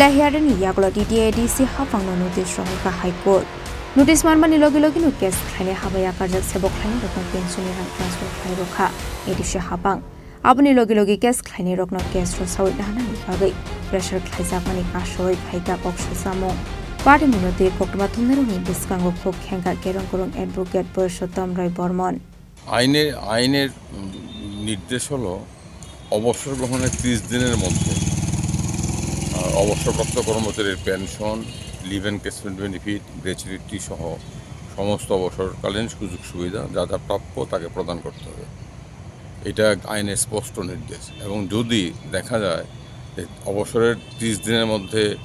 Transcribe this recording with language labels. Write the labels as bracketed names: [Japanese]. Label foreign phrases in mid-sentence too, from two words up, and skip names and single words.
[Kok Borok] Hiarani Yaglo TDADC Habang Notice Rohika [English] High Court Notice [Kok Borok] Marmani Logi no case Kane Habaya Karzak Sebok Lainero Pension Rang Transfer Kairoka Edisha Habang Abuni Logi case Kane Rock no case Rosawi Dana Bagai pressure Kaizak Mani Kashoi Kaika Bokshu Samo Party Munote Kokma Tuneruni Diskango Kok Henka Kerong Advocate Purshotam Rai Bormon [Bangla] আইনের নির্দেশ হলো অবসর গ্রহণের 30 দিনের মধ্যে অবসরপ্রাপ্ত কর্মচারীর [English] pension leave and encashment benefit gratuity [Bangla] সহ সমস্ত অবসরকালীন সুযোগ সুবিধা যা যা প্রাপ্য তাকে প্রদান করতে হবে এটা আইনের স্পষ্ট নির্দেশ এবং যদি দেখা যায় যে অবসরের 30 দিনের মধ্যে